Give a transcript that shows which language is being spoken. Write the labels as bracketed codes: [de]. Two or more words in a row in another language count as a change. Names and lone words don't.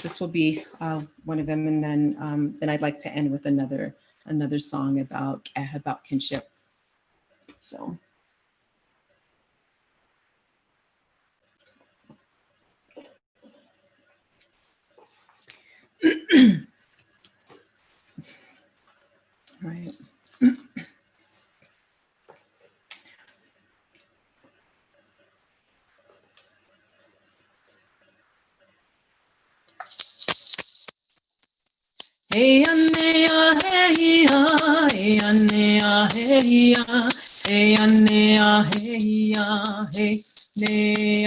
[en] This will be one of them, and then I'd like to end with another song about kinship. So. All right. Hey anea hey ya, hey anea hey ya, hey anea hey ya, hey nea.